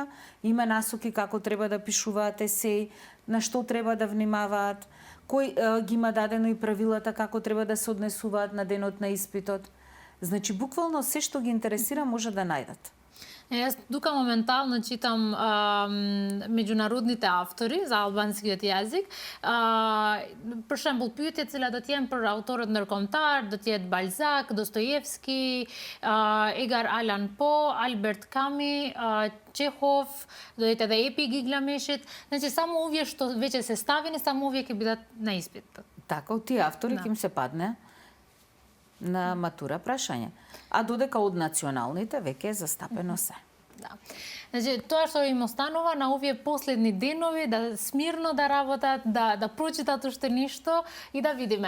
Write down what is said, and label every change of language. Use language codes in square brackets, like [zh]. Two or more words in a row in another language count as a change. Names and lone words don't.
[mk] Има насоки како треба да пишуваат есеи, на што треба да внимаваат, кој ги има дадено и правилата како треба да се однесуваат на денот на испитот. Значи буквално се што ги интересира може да најдат. Јас тука моментално читам меѓународните автори за албанскиот јазик. [sq] Per shembull, pyetjet cilat do të jenë për autorët ndërkombëtar, do të jetë Balzac, Dostojevski, Edgar Allan Poe, Albert Camus, Чехов, do jetë edhe Epi Gilgameshit. [mk] Значи само овие што веќе се ставени, само овие ќе бидат на испит. Така, од тие автори ќе им се падне на матура прашање. А додека од националните веќе е застапено се. Да. Значи, тоа што им останува на овие последни денови, да смирно да работат, да прочитат уште ништо и да видиме.